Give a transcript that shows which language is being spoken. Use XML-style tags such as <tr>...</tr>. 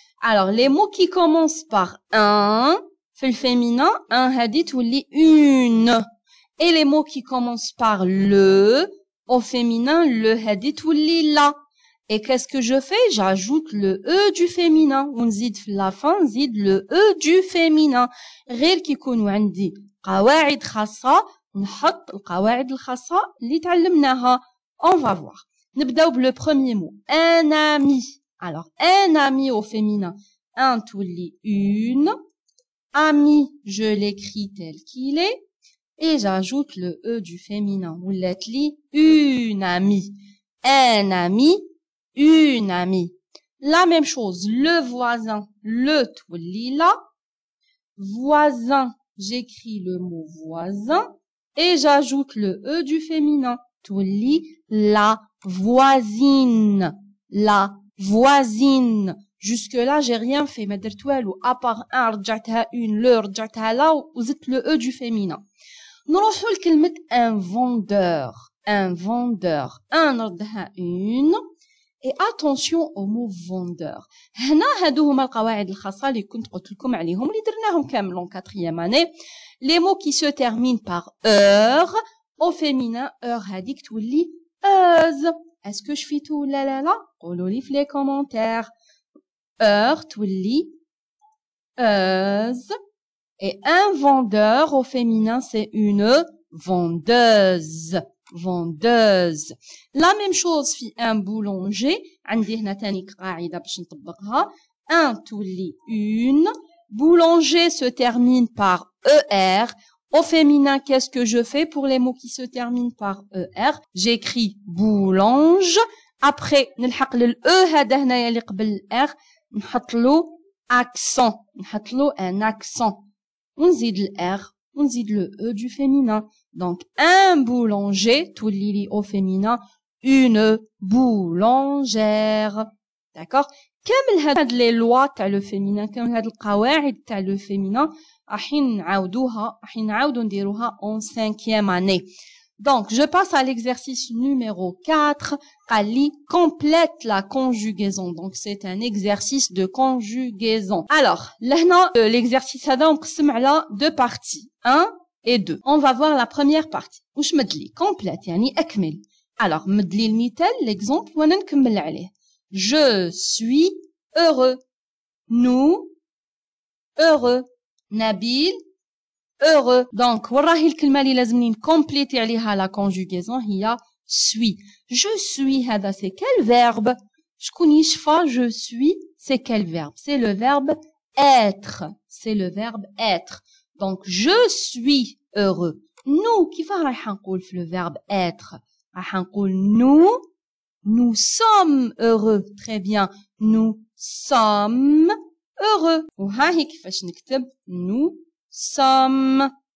<fr>Alors, les mots qui commencent par un, fait le féminin, un hadith ou une. Et les mots qui commencent par le, au féminin, le hadith ou la. Et qu'est-ce que je fais? J'ajoute le E du féminin. On zid la fin, zid le E du féminin.</fr> <ar>غير كي يكونوا عندي قواعد خاصة, نحط القواعد الخاصة اللي تعلمناها.</ar> <fr>On va voir.</fr> <ar>نبداو</ar> <fr>le premier mot. Un ami. Alors, un ami au féminin. Un</fr> <ar>تولي</ar> <fr>une. Ami, je l'écris tel qu'il est. Et j'ajoute le E du féminin.</fr> <ar>ولات لي</ar> <fr>une amie. Un ami. Une amie. La même chose, le voisin, le تولي la. Voisin, j'écris le mot voisin et j'ajoute le E du féminin.</fr> <ar>تولي</ar> <fr>la voisine. La voisine. Jusque-là, j'ai rien fait.</fr> <ar>ما درت والو.</ar> <fr>À part un,</fr> <ar>رجعتها</ar> <fr>une, le, رجعتها la,</fr> <ar>وزدت</ar> <fr>le E du féminin.</fr> <ar>نروحوا لكلمة</ar> <fr>un vendeur. Un vendeur. Un,</fr> <ar>نردها</ar> <fr>une. Et attention au mot vendeur.</fr> <ar>هنا هادو هما القواعد الخاصة اللي كنت قلت لكم عليهم اللي درناهم كامل</ar> <fr>en 4e année. Les mots qui se terminent par heure, au féminin, heure</fr> <ar>هاديك تولي</ar> <fr>heuse. Est-ce que je fais tout là là là?</fr> <ar>قولوا لي في</ar> <fr>les commentaires. Heure</fr> <ar>تولي</ar> <fr>heuse. Et un vendeur au féminin, c'est une vendeuse. Vendeuse. La même chose</fr> <ar>في</ar> <fr>un boulanger.</fr> <ar>عندي هنا تاني قاعدة باش نطبقها.</ar> <fr>Un</fr> <ar>تولي</ar> <fr>une. Boulanger se termine par ER. Au féminin, qu'est-ce que je fais pour les mots qui se terminent par ER? J'écris boulange.</fr> <ar>Après, نلحق للE هذا هنايا اللي قبل R. نحط له accent. نحط له</ar> <fr>un accent.</fr> <ar>ونزيد الR. ونزيد</ar> <fr>le E du féminin. Donc, un boulanger,</fr> <ar>تولي</ar> <fr>au féminin, une boulangère. D'accord?</fr> <ar>كامل هاد</ar> <fr>les lois</fr> <ar>تاع</ar> <fr>le féminin,</fr> <ar>كامل هاد القواعد تاع le féminin, راح نعاودو نديروها</ar> <fr>en 5e année. Donc, je passe à l'exercice numéro 4. Ali complète la conjugaison. Donc, c'est un exercice de conjugaison. Alors, là, l'exercice</fr> <ar>هذا مقسم على</ar> <fr>deux parties. 1 et 2. On va voir la première partie.</fr> <ar>واش مدلي</ar> <fr>complète</fr> <ar>يعني أكمل. Alors, مدلي المثال</ar> <fr>l'exemple</fr> <ar>وانا نكمل عليه.</ar> <fr>Je suis heureux. Nous heureux. Nabil heureux.</fr> <ar>Donc, وراهي الكلمة اللي لازمني نكمبليتي عليها</ar> <fr>la conjugaison</fr> <ar>هي suis.</ar> <fr>Je suis هذا c'est quel verbe?</fr> <ar>شكون يشفى</ar> <fr>je suis c'est quel verbe? C'est le verbe être. C'est le verbe être. Donc, je suis heureux. Nous,</fr> <ar>كيفاه رايح نقول في</ar> <fr>le verbe être?</fr> <ar>رايح نقول</ar> <fr>nous sommes heureux. Très bien. Nous sommes heureux.</fr> <ar>وها هي كيفاش نكتب</ar> <fr>nous sommes.</fr>